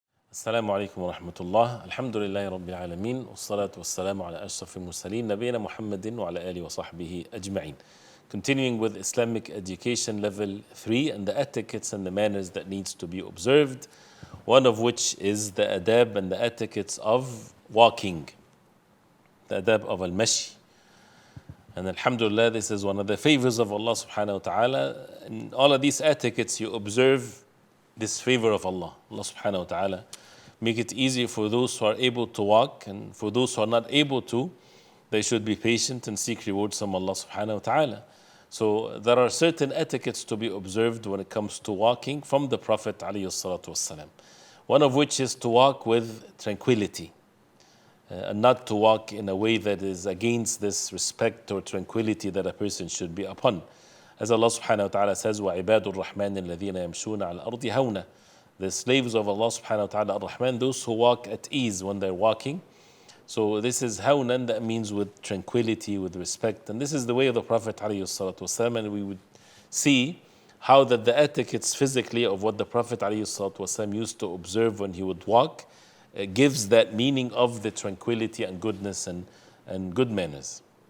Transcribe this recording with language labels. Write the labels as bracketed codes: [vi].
[ar] السلام عليكم ورحمة الله. الحمد لله رب العالمين، والصلاة والسلام على أشرف المرسلين نبينا محمد وعلى آله وصحبه أجمعين. [en] Continuing with Islamic education level 3 and the etiquettes and the manners that needs to be observed, one of which is the adab and the etiquettes of walking, the adab of al-mashi. And alhamdulillah, this is one of the favors of Allah subhanahu wa ta'ala. In all of these etiquettes, you observe this favor of Allah. Allah subhanahu wa ta'ala make it easier for those who are able to walk, and for those who are not able to, they should be patient and seek rewards from Allah subhanahu wa ta'ala. So there are certain etiquettes to be observed when it comes to walking from the Prophet alayhi salatu wasalam. One of which is to walk with tranquility, and not to walk in a way that is against this respect or tranquility that a person should be upon. As Allah subhanahu wa ta'ala says, [ar] وَعِبَادُ الرَّحْمَنِ الَّذِينَ يَمْشُونَ عَلَى الْأَرْضِ هَوْنًا. [en] The slaves of Allah subhanahu wa ta'ala ar-Rahman, those who walk at ease when they're walking. So this is hawnan, that means with tranquility, with respect. And this is the way of the Prophet alayhi salatu wasalam, and we would see how that the etiquettes physically of what the Prophet alayhi salatu wasalam used to observe when he would walk gives that meaning of the tranquility and goodness and good manners.